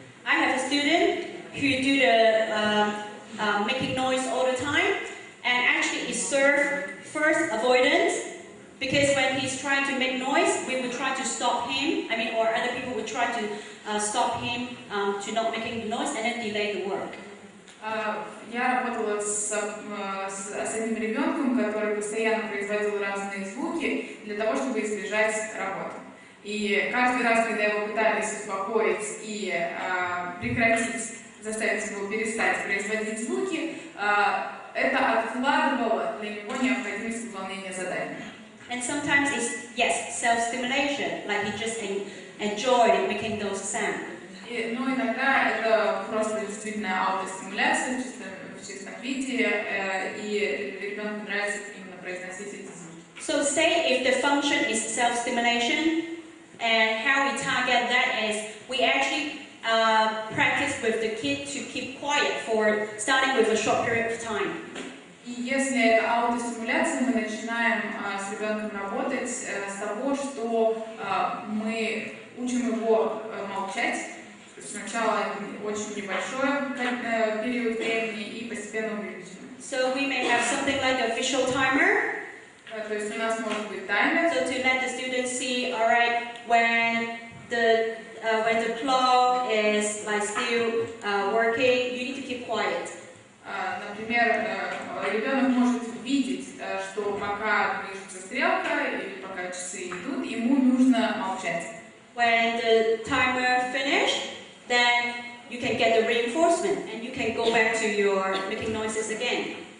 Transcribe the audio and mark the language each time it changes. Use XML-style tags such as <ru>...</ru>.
<en>I have a student who do the making noise all the time, and actually it serves first avoidance, because when he's trying to make noise, we would try to stop him, or other people would try to stop him to not making noise and then delay the work.</en> <ru>Я работала с одним ребенком, который постоянно производил разные звуки для того, чтобы избежать работы. И каждый раз, когда его пытались успокоить и прекратить, заставить его перестать производить звуки, это откладывало для него необходимость выполнения задания.</ru> <en>And sometimes it's, yes, self-stimulation, like he just enjoyed making those sounds.</en> <ru>Но иногда это просто действительно аутостимуляция в чистом виде, и ребенку нравится именно произносить эти звуки.</ru> <en>So say if the function is self-stimulation, and how we target that is we actually practice with the kid to keep quiet for starting with a short period of time.</en> <ru>И если это аутостимуляция, мы начинаем с ребенком работать с того, что мы учим его молчать. Сначала очень небольшой период времени и постепенно увеличиваем.</ru> <en>So we may have something like a visual timer.</en> <ru>То есть у нас может быть таймер.</ru> <en>So to let the students see, all right, when the clock is like still working, you need to keep quiet.</en> <ru>Например, ребенок может видеть, что пока движется стрелка или пока часы идут, ему нужно молчать.</ru> <en>When the timer finished, then you can get the reinforcement and you can go back to your making noises again.</en>